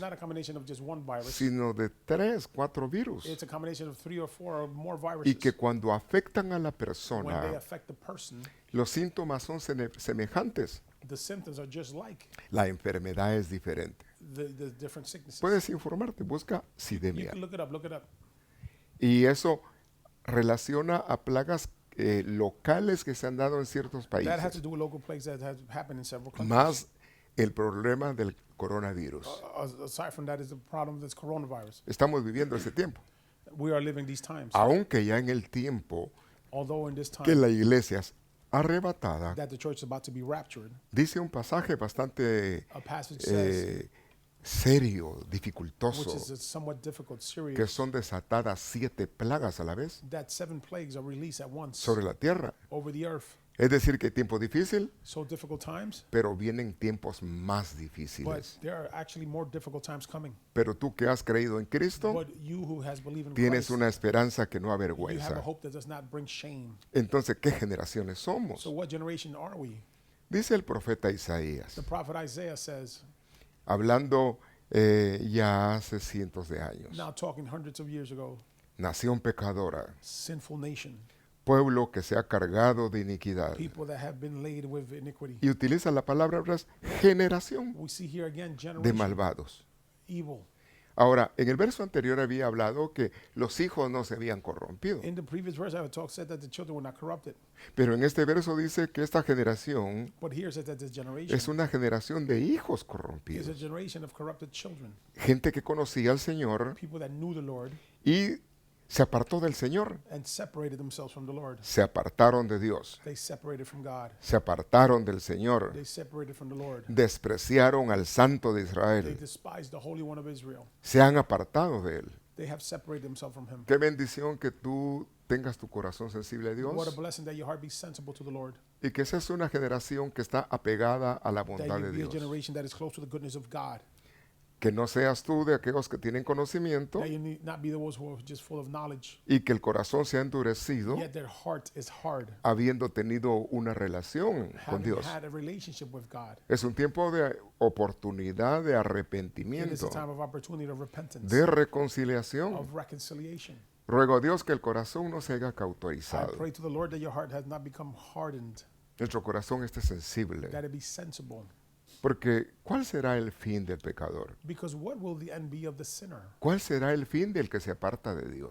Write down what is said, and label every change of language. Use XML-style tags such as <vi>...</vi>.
<en>not a combination of just one virus.</en> <es>sino de 3, 4 virus.</es> <en>It's a combination of 3 or 4 or more</en> <es>Y</es> <en>viruses.</en> <es>que cuando afectan a la</es> <en>When they</en> <es>persona,</es> <en>affect the person,</en> <es>los síntomas son semejantes.</es> <en>the symptoms are just like.</en> <es>La enfermedad es diferente.</es> <en>the different sicknesses.</en> <es>Puedes informarte, busca</es> <en>You</en> <es>cidemia.</es> <en>can look it up. Look it up.</en> <es>Y eso relaciona a plagas locales que se han dado en ciertos</es> <en>That has to</en> <es>países,</es> <en>do with local plagues that have happened in several countries.</en> <es>más el problema del coronavirus.</es> <en>Aside from that is the problem that's coronavirus.</en> <es>Estamos viviendo ese tiempo,</es> <en>We are living these times.</en> <es>aunque ya en el tiempo</es> <en>Although in this</en> <es>que</es> <en>time</en> <es>la iglesia es arrebatada,</es> <en>that the church is about to be raptured,</en> <es>dice un pasaje bastante</es> <en>a passage says,</en> <es>serio,</es> <en>which</en> <es>dificultoso,</es> <en>is somewhat difficult,</en> <es>que</es> <en>serious,</en> <es>son desatadas 7 plagas a la vez</es> <en>that 7 plagues are released at once</en> <es>sobre la tierra.</es> <en>over the earth.</en> <es>Es decir, que hay tiempo difícil,</es> <en>So difficult times,</en> <es>pero vienen tiempos más</es> <en>but</en> <es>difíciles.</es> <en>there are actually more difficult times coming.</en> <es>Pero tú que has creído en Cristo,</es> <en>But you who has believed in</en> <es>tienes</es> <en>Christ,</en> <es>una esperanza que no</es> <en>you have a</en> <es>avergüenza.</es> <en>hope that does not bring shame.</en> <es>Entonces, ¿qué generaciones somos?</es> <en>So what generation are we?</en> <es>Dice el profeta Isaías,</es> <en>The prophet Isaiah says,</en> <es>hablando ya hace cientos de años,</es> <en>now talking hundreds of years ago,</en> <es>nación pecadora,</es> <en>sinful nation,</en> <es>pueblo que se ha cargado de iniquidad.</es> <en>people that have been laid with iniquity.</en> <es>Y utiliza la palabra generación</es> <en>We see here again</en> <es>de</es> <en>generation,</en> <es>malvados.</es> <en>evil.</en> <es>Ahora, en el verso anterior había hablado que los hijos no se habían corrompido.</es> <en>In the previous verse, I said that the children were not corrupted.</en> <es>Pero en este verso dice que esta generación</es> <en>But here it says that this generation</en> <es>es una generación de hijos</es> <en>is a</en> <es>corrompidos.</es> <en>generation of corrupted children,</en> <es>Gente que conocía al Señor</es> <en>people that knew the Lord</en> <es>y se apartó del Señor.</es> <en>and separated themselves from the Lord.</en> <es>Se apartaron de Dios.</es> <en>They separated from God.</en> <es>Se apartaron del Señor.</es> <en>They separated from the Lord.</en> <es>Despreciaron al Santo de</es> <en>They</en> <es>Israel.</es> <en>despised the Holy One of Israel.</en> <es>Se han apartado de Él.</es> <en>They have separated themselves from Him.</en> <es>Qué bendición que tú tengas tu corazón sensible a</es> <en>What a</en> <es>Dios</es> <en>blessing that your heart be sensible to the Lord.</en> <es>y que seas una generación que está apegada a la</es> <en>That</en> <es>bondad</es> <en>you</en> <es>de</es> <en>be a</en> <es>Dios.</es> <en>generation that is close to the goodness of God.</en> <es>Que no seas tú de aquellos que tienen conocimiento</es> <en>That you need not be the ones who are just full of knowledge,</en> <es>y que el corazón se ha endurecido</es> <en>yet their heart is hard,</en> <es>habiendo tenido una relación con</es> <en>having</en> <es>Dios.</es> <en>had a relationship with God.</en> <es>Es un tiempo de oportunidad, de</es> <en>It is</en> <es>arrepentimiento,</es> <en>a time of opportunity of repentance,</en> <es>de reconciliación.</es> <en>of reconciliation.</en> <es>Ruego a Dios que el corazón no se haga</es> <en>I</en> <es>cautorizado.</es> <en>pray to the Lord that your heart has not become hardened,</en> <es>Nuestro corazón esté sensible.</es> <en>that it be sensible.</en> <es>Porque ¿cuál será el fin del pecador?</es> <en>Because what will the end be of the sinner?</en> <es>¿Cuál será el fin del que se aparta de Dios?</es>